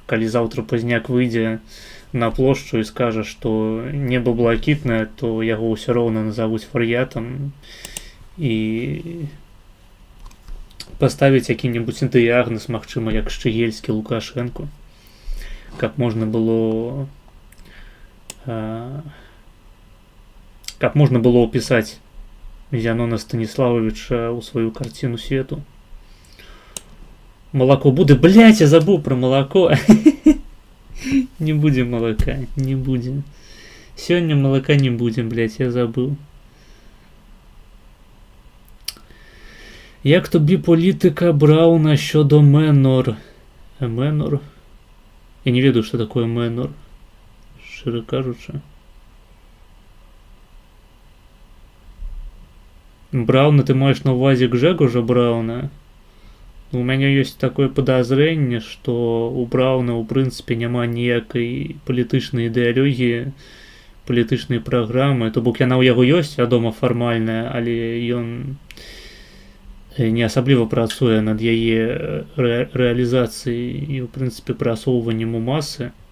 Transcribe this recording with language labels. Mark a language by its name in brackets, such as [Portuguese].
[Belarusian] Калі заўтра Пазняк выйдзе на плошчу і скажа, што неба блакітнае, то яго ўсё роўна назавуць вар'ятам і паставіць які-небудзь дыягназ, магчыма, як Шчыгельскі Лукашэнку, каб можна было ўпісаць Зянона Станіславовича ў сваю карціну свету. Малако будзе, блядь, я забыў пра малако. Не будзе малака, не будзе. Сёння малака не будзе, блядь, я забыў. [Ukrainian] Як тобі політика Брауна щодо Менор? [Belarusian] Менор? Я не ведаю, што такое Менор, шчыра кажучы. Брауна ты маеш на ўвазе Гжэгожа Брауна? У мяне ёсць такое падазрэнне, што у Брауна ў прынцыпе няма ніякай палітычнай ідэалогіі, палітычнай праграмы, то бок яна ў яго ёсць, вядома, фармальная, але ён не асабліва працуе над яе рэалізацыяй і, ў прынцыпе, прасоўваннем у масы.